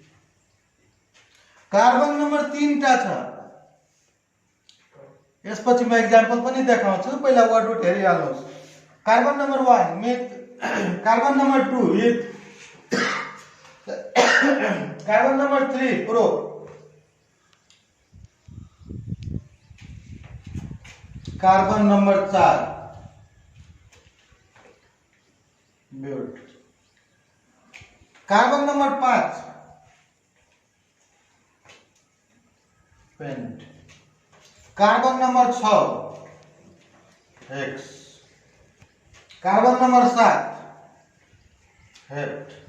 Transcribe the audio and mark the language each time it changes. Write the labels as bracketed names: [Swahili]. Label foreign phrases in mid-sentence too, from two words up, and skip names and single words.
[English] carbon number [Nepali] 3 टा छ, यसपछि म एक्जाम्पल पनि देखाउँछु, पहिला [English] word root [Nepali] हेरिहाल्नुस्। [English] carbon number 1 meth, carbon number 2 eth, carbon number 3 pro, carbon number 4 but, carbon number 5 pent, carbon number 6 hex, carbon number 7 hept,